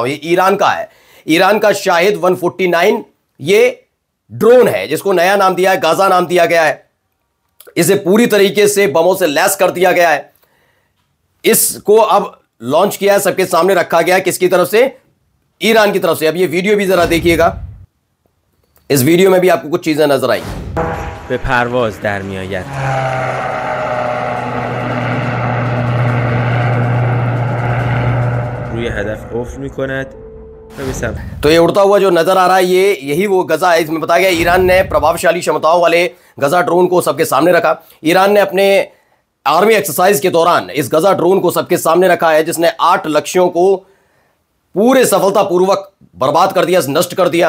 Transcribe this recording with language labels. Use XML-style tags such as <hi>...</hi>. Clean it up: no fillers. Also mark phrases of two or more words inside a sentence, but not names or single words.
<hi>ये ईरान का है, ईरान का शाहिद 149 ये ड्रोन है, जिसको नया नाम दिया है, गाजा नाम दिया गया है। इसे पूरी तरीके से बमों से लैस कर दिया गया है। इसको अब लॉन्च किया है, सबके सामने रखा गया है। किसकी तरफ से? ईरान की तरफ से। अब ये वीडियो भी जरा देखिएगा। इस वीडियो में भी आपको कुछ चीजें नजर आई।</hi> <fa>به پرواز در میآید. روی هدف افت می‌کند و به سمت.</fa> <hi>तो ये उड़ता हुआ जो नजर आ रहा है, ये यही वो गजा है। इसमें बताया गया ईरान ने प्रभावशाली क्षमताओं वाले गजा ड्रोन को सबके सामने रखा। ईरान ने अपने</hi> <en>army exercise</en> <hi>के दौरान इस गजा ड्रोन को सबके सामने रखा है, जिसने 8 लक्ष्यों को पूरे सफलतापूर्वक बर्बाद कर दिया, नष्ट कर दिया।</hi>